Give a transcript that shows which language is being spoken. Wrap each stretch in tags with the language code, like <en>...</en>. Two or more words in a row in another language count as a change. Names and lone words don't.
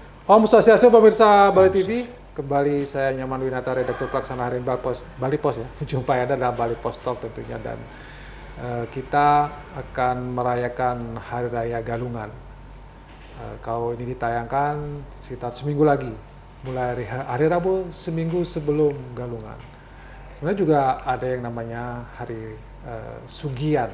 <id>Om Swastiastu pemirsa Bali TV, kembali saya Nyoman Winata, redaktur pelaksana harian Bali Pos ya. Jumpa Anda dalam Bali Pos Talk tentunya, dan kita akan merayakan Hari Raya Galungan. Kalau ini ditayangkan sekitar seminggu lagi, mulai hari Rabu seminggu sebelum Galungan. Sebenarnya juga ada yang namanya Hari Sugian.</id>